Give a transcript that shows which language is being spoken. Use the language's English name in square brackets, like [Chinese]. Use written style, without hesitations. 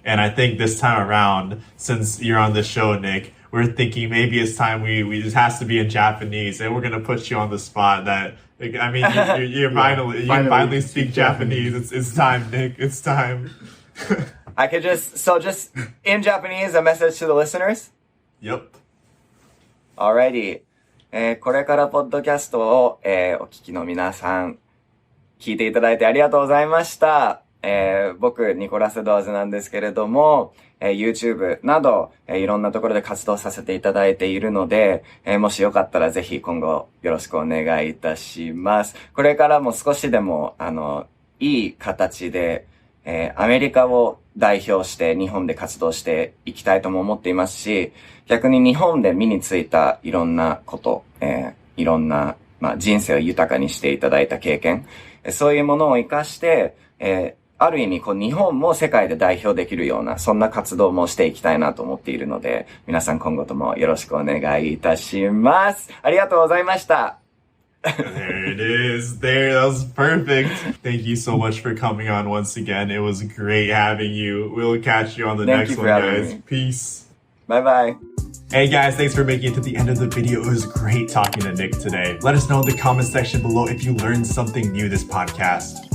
[English] And I think this time around, since you're on the show, Nick, we're thinking maybe it's time we just has to be in Japanese, and we're going to put you on the spot that, I mean, you finally speak Japanese. It's time, Nick. It's time. I could just in Japanese, a message to the listeners? Yep. Alrighty. [Japanese] これからポッドキャストを、お聞きの皆さん、聞いていただいてありがとうございました。僕、ニコラス・エドワーズなんですけれども、YouTube など、いろんなところで活動させていただいているので、もしよかったらぜひ今後よろしくお願いいたします。これからも少しでも、いい形で、アメリカを代表して日本で活動していきたいとも思っていますし、逆に日本で身についたいろんなこと、いろんな、人生を豊かにしていただいた経験、そういうものを活かして、ある意味こう日本も世界で代表できるようなそんな活動もしていきたいなと思っているので、皆さん今後ともよろしくお願いいたします。ありがとうございました。 [English] There it is. There, that was perfect. Thank you so much for coming on once again. It was great having you. We'll catch you on the next one, guys. Peace. Bye-bye. Hey guys, thanks for making it to the end of the video. It was great talking to Nick today. Let us know in the comment section below if you learned something new this podcast.